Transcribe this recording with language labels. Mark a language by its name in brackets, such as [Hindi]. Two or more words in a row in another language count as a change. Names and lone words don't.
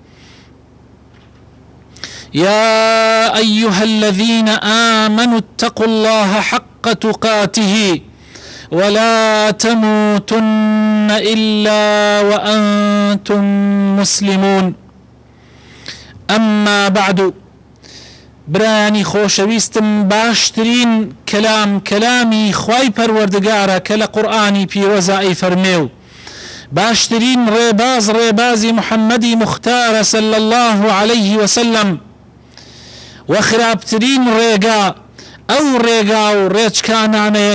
[Arabic] يا أيها الذين آمنوا اتقوا الله حق تقاته ولا تموتن إلا وأنتم مسلمون أما بعد [Central Kurdish] برانی خۆشەویستم باشترین کەلامی خوای پەروەردگارە کە لە قورئانی پیرۆزایی فەرمێ و باشترین ڕێبازی محەممەدی مختارە [Arabic] صلی الله عليه وسلم [Central Kurdish] و خراپترین ڕێگا ئەو ڕێگا و ڕێچکانانەیە